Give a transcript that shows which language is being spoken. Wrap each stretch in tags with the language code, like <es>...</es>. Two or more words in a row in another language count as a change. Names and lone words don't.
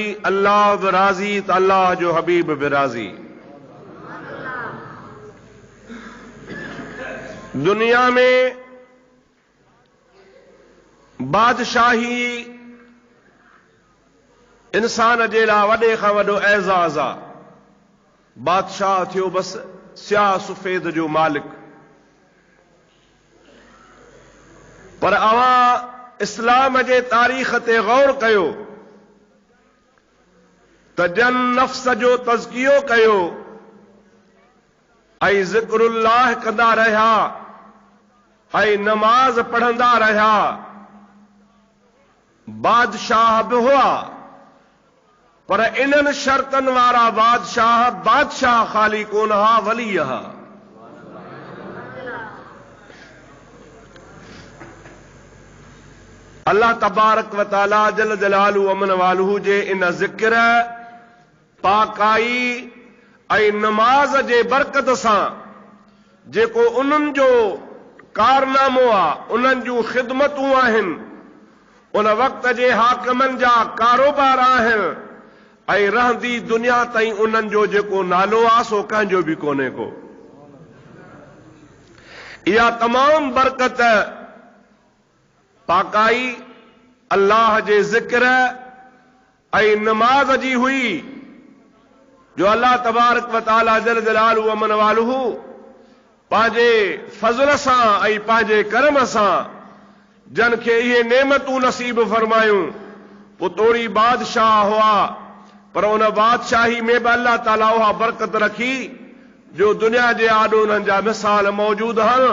<sd>अल्लाह बि राज़ी त अल्लाह जो हबीब बि राज़ी। दुनिया में बादशाही इंसान जे लाइ वॾे खां वॾो एज़ाज़ आहे। बादशाह थियो बस स्याह सफेद जो मालिक। पर अवां इस्लाम जे तारीख़ ते गौर कयो त जन नफ्स जो तज़कियो कयो ऐं ज़िक्रुल्लाह कंदा रहिया ऐं नमाज पढ़ंदा रहिया। बादशाह बि हुआ, पर इन्हनि शर्तनि वारा बादशाह ख़ाली कोन हा, वली हा। अल्लाह</sd> <ar>تبارك وتعالى جل جلاله وعم نواله</ar> <sd>जे इन ज़िक्र पाकाई ऐं नमाज जे बरकत सां जेको उन्हनि जो कारनामो आहे, उन्हनि जूं ख़िदमतूं आहिनि, उन वक़्त जे हाकिमनि जा कारोबार आहिनि ऐं रहंदी दुनिया ताईं उन्हनि जो जेको नालो आहे सो कंहिंजो बि कोन्हे को। इहा तमाम बरकत पाकाई अल्लाह जे ज़िक्र ऐं नमाज जी हुई, जो अल्लाह</sd> <ar>تبارك وتعالى جل جلاله وعم نواله</ar> <sd>पंहिंजे फज़ल सां ऐं पंहिंजे करम सां जन खे इहे नेमतूं नसीब फरमायूं। पोइ तोड़ी बादशाह हुआ, पर उन बादशाही में बि अल्लाह ताला उहा बरकत रखी जो दुनिया जे आॾो उन्हनि जा मिसाल मौजूद आहिनि।</sd>